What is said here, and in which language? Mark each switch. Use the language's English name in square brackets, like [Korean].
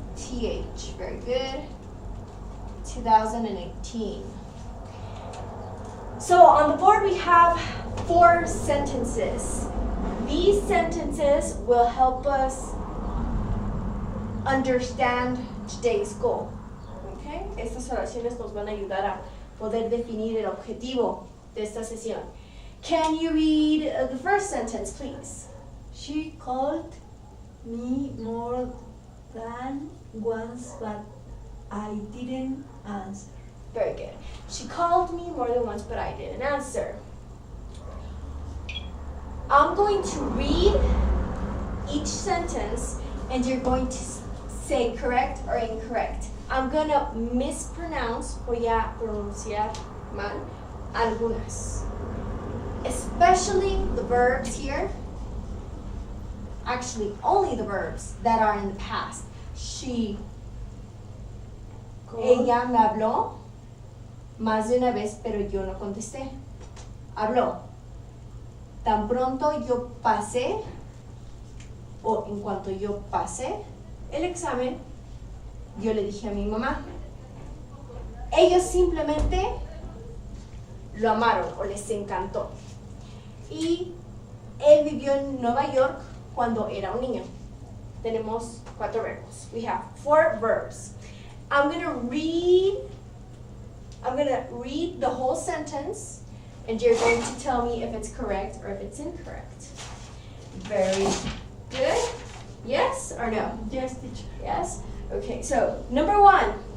[English] TH. Very good. 2018. So on the board we have 4 sentences. These sentences will help us understand today's goal. Okay? [Spanish] Estas oraciones nos van a ayudar a poder definir el objetivo de esta sesión. [English] Can you read the first sentence, please? She called me more than once, but I didn't answer. Very good. She called me more than once, but I didn't answer. I'm going to read each sentence, and you're going to say correct or incorrect. I'm going to mispronounce, [Spanish] voy a pronunciar mal, [English] algunas. Especially the verbs here. Actually, only the verbs that are in the past. [Spanish] She, ella me habló más de una vez, pero yo no contesté. Habló. Tan pronto yo pasé, o en cuanto yo pasé el examen, yo le dije a mi mamá. Ellos simplemente lo amaron o les encantó. Y él vivió en Nueva York cuando era un niño. Tenemos 4 verbos. [English] We have 4 verbs. I'm gonna read the whole sentence, and you're going to tell me if it's correct or if it's incorrect. Very good. Yes or no? Yes, teacher. Yes? Okay, so number 1.